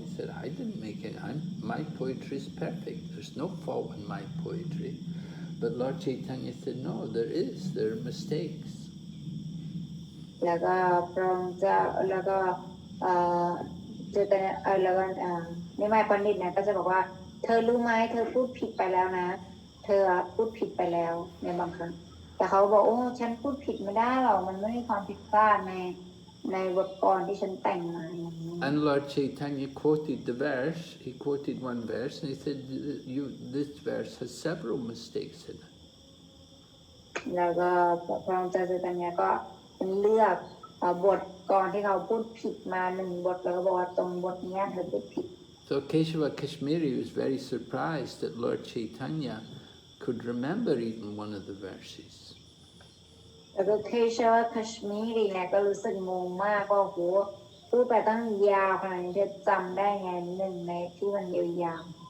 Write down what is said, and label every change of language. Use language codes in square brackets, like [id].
[en] He said, I didn't make it. My poetry is perfect. There's no fault in my poetry. But Lord Chaitanya said, no, there are mistakes. [th] แล้วก็พระองค์เจ้าแล้วก็ เอ่อเจอแต่แล้วก็นิมายปันดิตเนี่ยก็จะบอกว่าเธอรู้ไหมเธอพูดผิดไปแล้วนะเธอพูดผิดไปแล้วในบางครั้งแต่เขาบอกโอ้ฉันพูดผิดไม่ได้หรอกมันไม่มีความผิดพลาดในบทกลอนที่ฉันแต่งมาอย่างนี้ [en] And Lord Chaitanya quoted the verse. He quoted one verse, and he said, "This verse has several mistakes in it." [th] แล้วก็พระองค์เจ้าใจตัญญาก็เลือกบทกลอนที่เขาพูดผิดมา1 บทแล้วก็บอกว่าตรงบทนี้เธอพูดผิด [en] So Keshava Kashmiri was very surprised that Lord Chaitanya could remember even one of the verses. [th] แล้วก็เคชวคัชมีรีเนี่ยก็รู้สึกงงมากว่าโหพูดไปตั้งยาวขนาดนี้เธอจำได้ไง1 ในที่มันยาว